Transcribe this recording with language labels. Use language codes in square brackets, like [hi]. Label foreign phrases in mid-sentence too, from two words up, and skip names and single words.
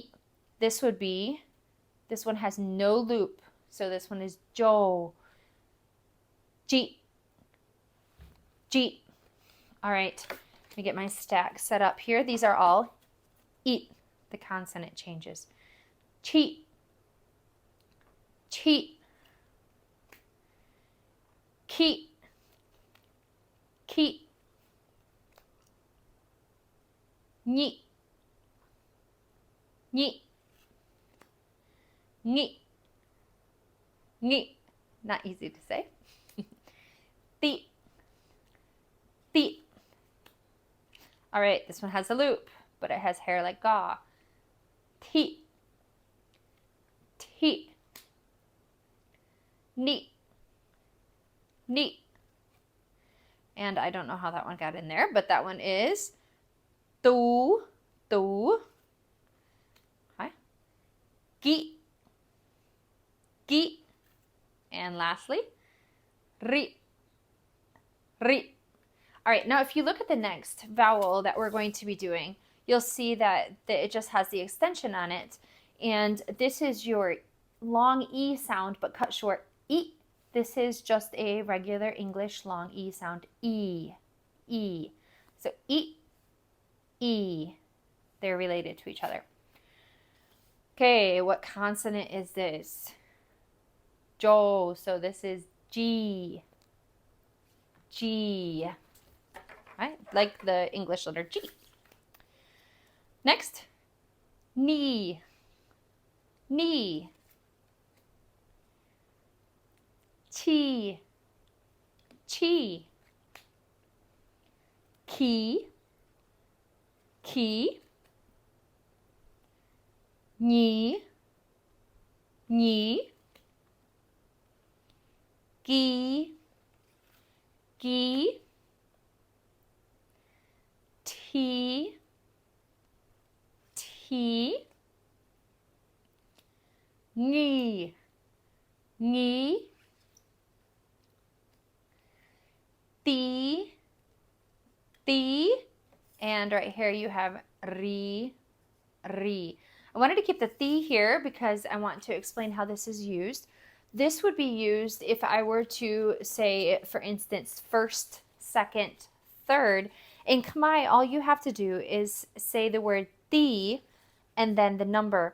[en] This one has no loop. So this one is Jo, G, G. All right, let me get my stack set up here. These are all E. The consonant changes. [km] Chi, chi, ki, ki, ni, ni, ni, ni. [en] Not easy to say. [km] Ti, ti. [en] All right, this one has a loop, but it has hair like ga. [km] Ti, ti, ni, ni. [en] And I don't know how that one got in there, but that one is tu, tu. [km] Okay. Ki, ki. [en] And lastly, ri, ri. All right, now if you look at the next vowel that we're going to be doing, you'll see that it just has the extension on it. And this is your long E sound, but cut short, E. This is just a regular English long E sound, E, E. So E, E. They're related to each other. Okay, what consonant is this? Jo, so this is G, G. Right? Like the English letter G. Next, [km] ni, ni, chi, chi, ki, ki, ni, ni, gi, gi, ti, ti, ni, ni, ti, ti, [en] and right here you have ri, ri. I wanted to keep the thi here because I want to explain how this is used. This would be used if I were to say, for instance, first, second, third. In Khmer, all you have to do is say the word thi and then the number.